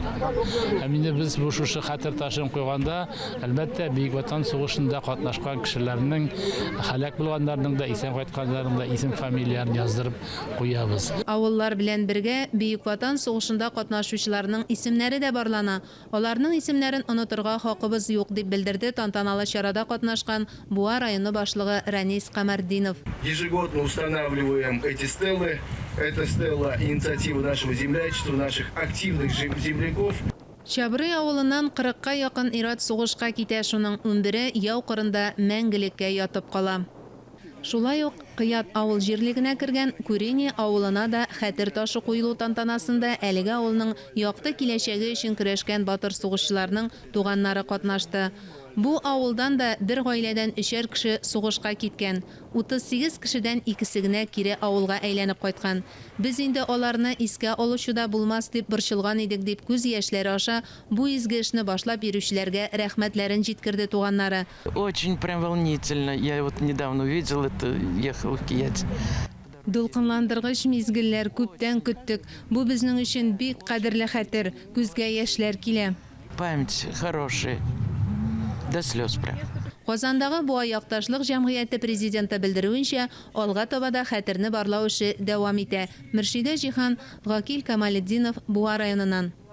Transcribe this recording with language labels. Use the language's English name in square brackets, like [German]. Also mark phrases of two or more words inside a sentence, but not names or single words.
[Tatar] Һәм инде без бу шушы хәтер ташын куйганда, әлбәттә Бөек Ватан сугышында катнашкан кешеләрнең, һәлак булганнарның да, исән кайтканнарның да исем фамилияларын яздырып куябыз. Авыллар белән бергә Бөек Ватан сугышында катнашучыларның исемнәре дә барлана. Аларның исемнәрен онытырга хакыбыз юк дип белдерде тантаналы чарада катнашкан Буа районы башлыгы Ранис Камардинов. [Russian] Ежегодно устанавливаем эти стеллы. Это стелла инициативы нашего землячества, наших активных земляков. [Tatar] Чабрый авылыннан 40-ка якын ират сугышка китә, шуның 11-е яу кырында мәңгелеккә ятып кала. Шулай ук Кыят авыл җирлегенә кергән Күрени авылына да хәтер ташы куелу тантанасында әлеге авылның якты киләчәге өчен көрәшкән батыр сугышчыларның туганнары катнашты. Бу авылдан да бер гаиләдән 3 кеше сугышка киткән. 38 кешедән икесе генә кире авылга әйләнеп кайткан. Без инде аларны искә алучуда булмас дип борчылган идек дип күз яшьләре аша бу изге эшне башлап йөрүчеләргә рәхмәтләрен җиткерде туганнары. [Russian] Очень прям волнительно. Я вот недавно увидел это, ехал в Киять. [Tatar] Дулкынландыргыч мизгелләр күптән көттек. Бу безнең өчен бик кадерле хәтер. Күзгә яшьләр килә. [Russian] Память хорошая. До слез прям. [Tatar] Казандагы Буа якташлык җәмгыяте президенты белдерүенчә, алга таба да хәтерне барлау эше дәвам итә. Мөршидә Җиһан, Гакил Камалетдинов, Буа районыннан.